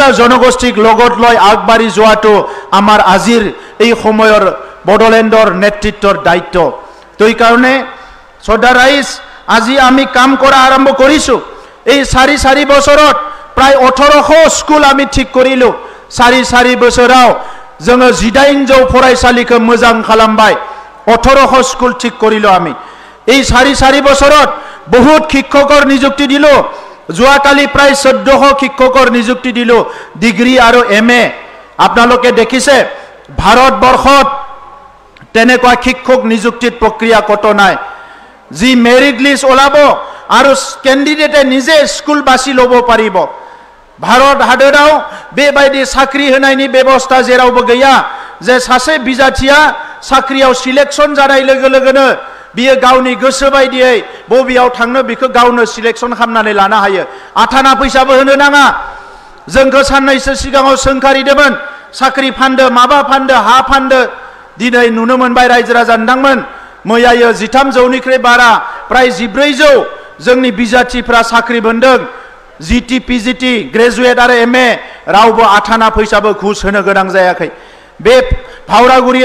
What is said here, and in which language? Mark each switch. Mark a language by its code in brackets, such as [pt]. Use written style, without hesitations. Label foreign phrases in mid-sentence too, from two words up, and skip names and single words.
[as] জনগোষ্ঠীক লগত লৈ আগবাঢ়ি যোৱাটো আমাৰ আজিৰ এই সময়ৰ বড়োলেণ্ডৰ নেতৃত্বৰ দায়িত্ব তই কাৰণে শ্ৰদ্ধা ৰাইজ আজি আমি কাম কৰা আৰম্ভ কৰিছো এই 4 বছৰত প্ৰায় 1800 স্কুল আমি ঠিক কৰিলো 4 বছৰাव [brx] जोङो 18 फरायसालिखौ मोजां खालामबाय [as] 1800 स्कुल ঠিক কৰিলো আমি এই 4 বছৰত বহুত শিক্ষকৰ নিযুক্তি দিলো যোৱাকালি প্ৰায় 1400 শিক্ষকৰ নিযুক্তি দিলো ডিগ্ৰী আৰু MA আপোনালোকে দেখিছে ভাৰতবৰ্ষত তেনেকুৱা শিক্ষক নিযুক্তিৰ প্ৰক্ৰিয়া কত নাই যি মেৰিট লিষ্ট ওলাব আৰু ক্যান্ডিডেটে নিজে স্কুল বাছি ল'ব পাৰিব ভাৰত [brx] হাদৰাও বেবাयदि साख्रि होनायनि बेबस्था जेरावबो गैया जे सासे बिजाथिया साख्रियाव सिलेक्शन जानाय लोगो लोगोनो बियो गावनि गोसो बायदियै बबेयाव थांनो बिखौ गावनो सिलेक्शन खालामनानै लानो हायो आथाना फैसाबो होनो नाङा जोंखौ साननैसो सिगाङाव सोंखारिदोंमोन साख्रि फानदो माबा फानदो हा फानदो दिनै नुनो मोनबाय रायजो राजा नोंथांमोन मैयायो 1300निख्रुइ बारा प्राय 1400 जोंनि बिजाथिफ्रा साख्रि मोनदों GT PGT ग्रेजुवेट आरो MA रावबो आथाना फैसाबो घुस होनो गोनां जायाखै बे भावरागुरि